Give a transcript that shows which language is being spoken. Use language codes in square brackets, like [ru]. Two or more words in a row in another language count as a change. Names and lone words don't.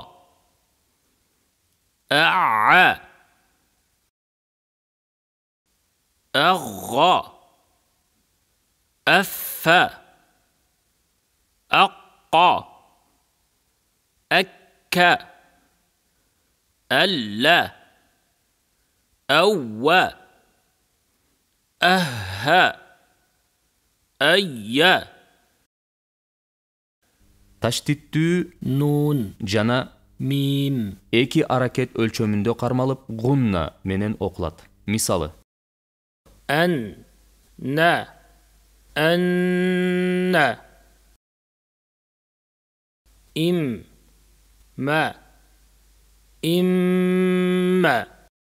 [ar] أع أغ أف أق أك أل أو أه أي. [ky] Таштиттүү [ar] نون [ky] жана [ar] ميم [ky] эки аракет өлчөмүндө кармалып гунна менен окулат. Мисалы: [ar] أن نا أن إم ما إما